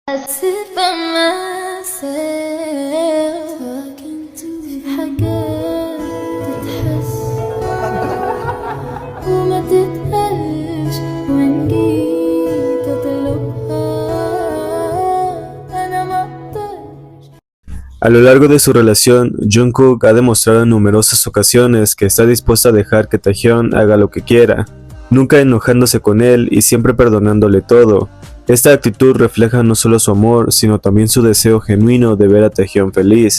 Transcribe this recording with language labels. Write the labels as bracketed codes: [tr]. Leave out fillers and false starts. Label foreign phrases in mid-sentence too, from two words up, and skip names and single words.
[en] sit by myself talking to [ar] في حاجات تتحس وما تتقالش وإن جيت أطلبها أنا مقدرش. [es] A lo largo de su relación, Jungkook ha demostrado en numerosas ocasiones que está dispuesto a dejar que Taehyung haga lo que quiera, nunca enojándose con él y siempre perdonándole todo. Esta actitud refleja no solo su amor, sino también su deseo genuino de ver a Taehyung feliz.